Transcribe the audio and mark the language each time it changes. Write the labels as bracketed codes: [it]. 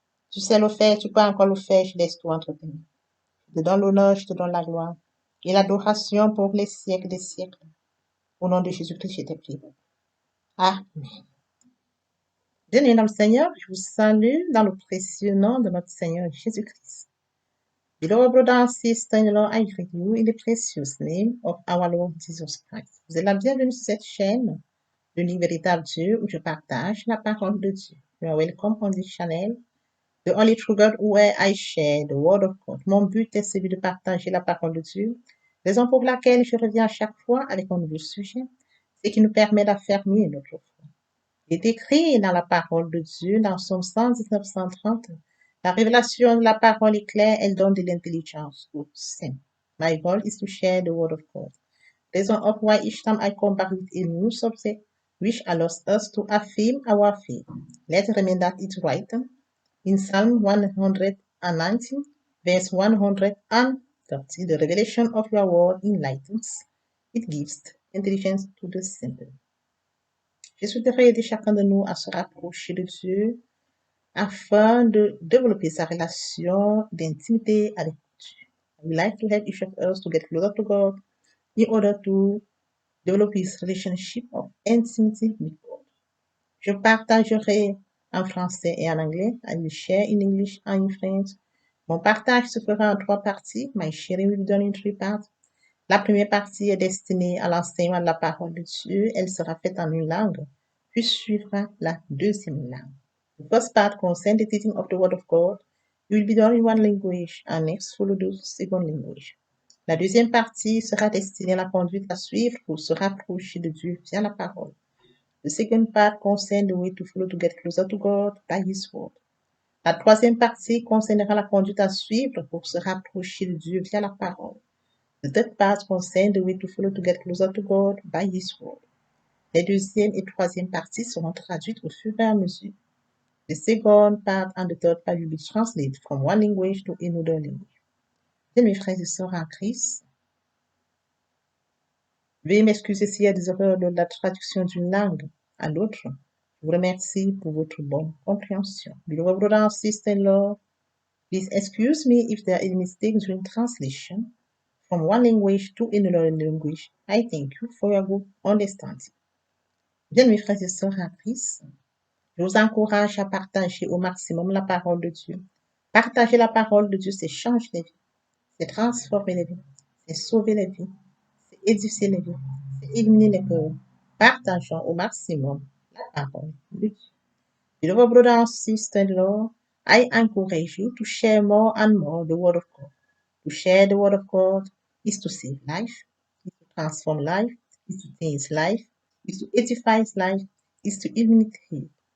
[fr] Tu sais le faire, tu peux encore le faire, je laisse tout entre tes mains. Je te donne l'honneur, je te donne la gloire et l'adoration pour les siècles des siècles. Au nom de Jésus-Christ, je t'ai prié. Amen. Bien-aimés dans le Seigneur, je vous salue dans le précieux nom de notre Seigneur Jésus-Christ. [en] Beloved brothers and sisters in the Lord, I greet you in the precious name of our Lord Jesus Christ. [fr] Vous êtes la bienvenue sur cette chaîne, l'unique véritable Dieu, où je partage la parole de Dieu. [en] You are welcome on this channel, the only true God where I share the word of God. [fr] Mon but est celui de partager la parole de Dieu, raison pour laquelle je reviens à chaque fois avec un nouveau sujet, ce qui nous permet d'affermir notre foi. Il est écrit dans la parole de Dieu, dans Psaume 119, 130, la révélation de la parole est claire, elle donne de l'intelligence aux saints. [en] My goal is to share the word of God. Reason of why each time I come back with a new subject, which allows us to affirm our faith. Let's remember that it's right in Psalm 119, verse 130. The revelation of your word enlightens. It gives intelligence to the simple. [fr] Je souhaiterais aider chacun de nous à se rapprocher de Dieu afin de développer sa relation d'intimité avec Dieu. [en] I would like to help each of us to get closer to God in order to develop his relationship of intimacy with God. [fr] Je partagerai en français et en anglais. [en] I will share in English and in French. [fr] Mon partage se fera en 3 parties. [en] My sharing will be done in 3 parts. [fr] La première partie est destinée à l'enseignement de la parole de Dieu. Elle sera faite en une langue, puis suivra la deuxième langue. [en] The first part concerns the teaching of the Word of God. It will be done in one language and next follow the second language. [fr] La deuxième partie sera destinée à la conduite à suivre pour se rapprocher de Dieu via la parole. [en] The second part concerns the way to follow to get closer to God by His Word. [fr] La troisième partie concernera la conduite à suivre pour se rapprocher de Dieu via la parole. [en] The third part concerns the way to follow to get closer to God by His Word. [fr] Les deuxième et troisième parties seront traduites au fur et à mesure. [en] The second part and the third part will be translated from one language to another language. [fr] Bien, mes frères et sœurs en Christ, veuillez m'excuser s'il y a des erreurs de la traduction d'une langue à l'autre. Je vous remercie pour votre bonne compréhension. [en] Beloved brothers and sisters-in-law, please excuse me if there are any mistakes during translation from one language to another language. I thank you for your good understanding. [fr] Bien, mes frères et sœurs en Christ, je vous encourage à partager au maximum la parole de Dieu. Partager la parole de Dieu, c'est changer les vies, c'est transformer les vies, c'est sauver les vies, c'est édifier les vies, c'est éliminer les cœurs. Partageons au maximum la parole de Dieu. [en] Beloved brothers and sisters-in-law, I encourage you to share more and more the Word of God. To share the Word of God is to save life, is to transform life, is to change life, is to edify life, is to illuminate it.